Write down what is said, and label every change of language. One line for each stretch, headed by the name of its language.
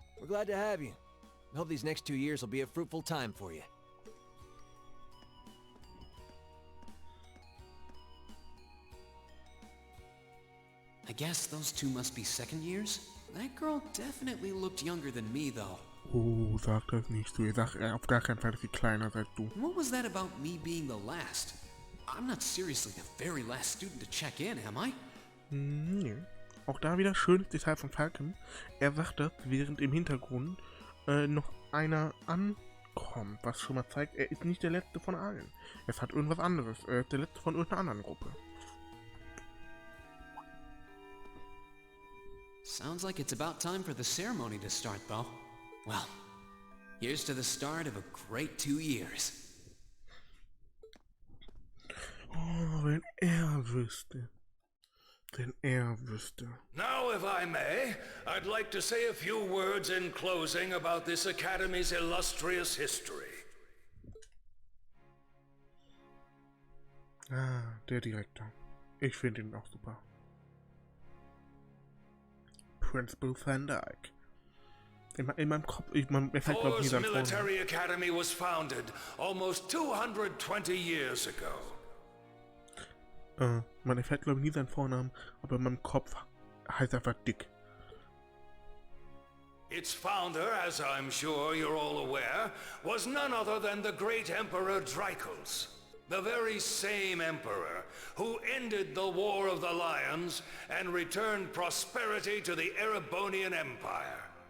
English: We're glad to have you. I hope these next 2 years will be a fruitful time for you. I guess those two must be second years? That girl definitely looked younger than me, though.
German: Oh, sag das nicht so. Ihr sagt auf gar keinen Fall, dass sie kleiner seid du.
English: What was that about me being the last? I'm not seriously the very last student to check in, am I?
German: Nee. Auch da wieder schönes Detail von Falcon. Er sagt das, während im Hintergrund noch einer ankommt, was schon mal zeigt, er ist nicht der Letzte von allen. Es hat irgendwas anderes. Er ist der Letzte von irgendeiner anderen Gruppe.
English: Sounds like it's about time for the ceremony to start, though. Well, here's to the start of a great 2 years.
German: Oh, wenn er wüsste. Wenn er wüsste.
English: Now, if I may, I'd like to say a few words in closing about this Academy's illustrious history.
German: Ah, der Direktor. Ich finde ihn auch super. Principal Van Dyke. In meinem Kopf, mir fällt glaube ich nie sein
English: Thors Military Academy was founded almost 220 years ago.
German: Man erfährt glaube ich nie seinen Vornamen, aber in meinem Kopf heißt er einfach Dick.
English: Its founder, as I'm sure you're all aware, was none other than the great Emperor Drykos. The very same emperor who ended the War of the Lions and returned prosperity to the Erebonian Empire.